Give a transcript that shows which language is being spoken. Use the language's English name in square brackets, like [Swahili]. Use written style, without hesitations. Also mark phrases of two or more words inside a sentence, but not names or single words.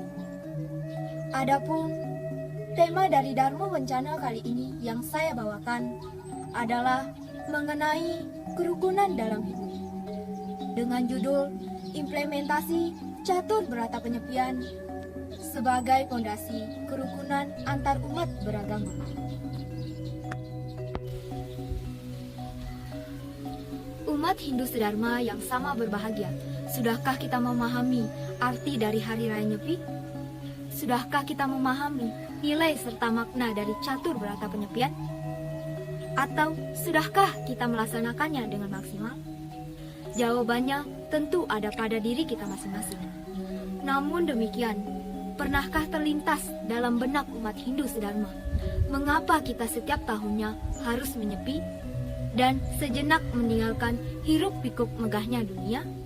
[Indonesian] Adapun tema dari Dharma Wencana kali ini yang saya bawakan adalah mengenai kerukunan dalam hidup dengan judul Implementasi Catur Berata Penyepian sebagai fondasi kerukunan antar umat beragama. Umat Hindu sedharma yang sama berbahagia, sudahkah kita memahami arti dari Hari Raya Nyepi? Sudahkah kita memahami nilai serta makna dari catur berata penyepian? Atau sudahkah kita melaksanakannya dengan maksimal? Jawabannya tentu ada pada diri kita masing-masing. Namun demikian, pernahkah terlintas dalam benak umat Hindu sedharma mengapa kita setiap tahunnya harus menyepi dan sejenak meninggalkan hiruk-pikuk megahnya dunia?